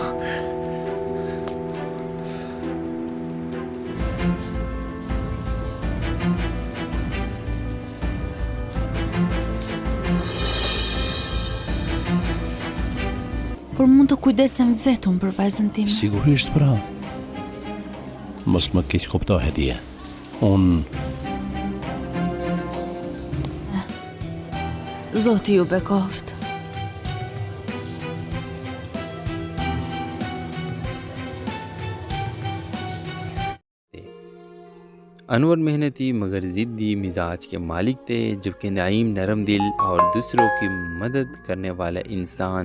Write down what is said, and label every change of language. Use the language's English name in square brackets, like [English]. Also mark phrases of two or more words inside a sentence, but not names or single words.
[Albanian] Por mund të kujdesem vetëm për vajzën time. Sigurisht pra. Mos më keq kupto Hedie. Unë Zoti ju bekoft. [Urdu] انور محنتی مگر ضدی مزاج کے مالک تھے، جبکہ نعیم نرم دل اور دوسروں کی مدد کرنے والا انسان۔